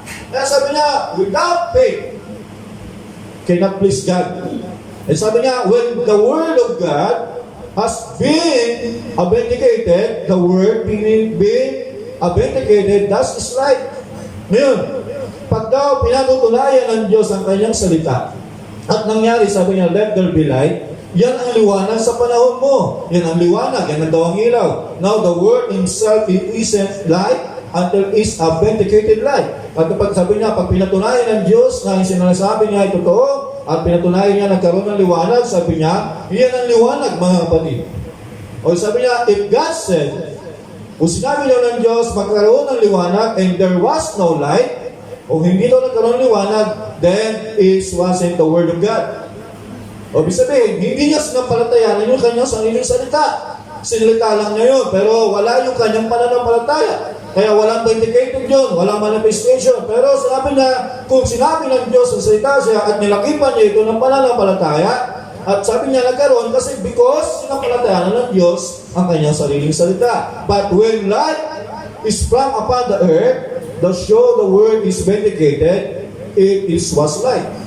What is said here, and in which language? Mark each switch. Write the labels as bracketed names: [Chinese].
[Filipino] Kaya sabi niya, [English] without faith, cannot please God. And [Filipino] sabi niya, [English] when the Word of God has been authenticated, the Word being authenticated, thus is light. [Filipino] Ngayon, pag daw pinatutunayan ng Diyos ang kanyang salita, at nangyari, sabi niya, [English] let there be light, [Filipino] yan ang liwanag sa panahon mo. Yan ang liwanag, yan ang daw ang ilaw. [English] Now, the word himself isn't light until is a vindicated light. [Filipino] At kapag sabi niya, pag pinatunayan ng Diyos na yung sinasabi niya ay totoo, at pinatunayan niya nagkaroon ng liwanag, sabi niya, yan ang liwanag, mga kapatid. O sabi niya, [English] if God said, [Filipino] kung sinabi daw ng Diyos, magkaroon ng liwanag, [English] and there was no light, [Filipino] o hindi daw nagkaroon ng liwanag, [English] then it wasn't the word of God. [Filipino] O ibig sabihin, hindi niya sinampalatayanan yung kanyang sariling salita. Sinalita lang niya yun, pero wala yung kanyang pananampalataya. Kaya walang [English] vindicated [Filipino] yun, walang manifestation. Pero sabi niya, kung sinabi ng Diyos ang salita siya at nilakipan niya ito ng pananampalataya, at sabi niya nagkaroon kasi [English] because [Filipino] sinampalatayanan ng Diyos ang kanyang sariling salita. [English] But when light is sprung upon the earth, the show the word is vindicated, it was light.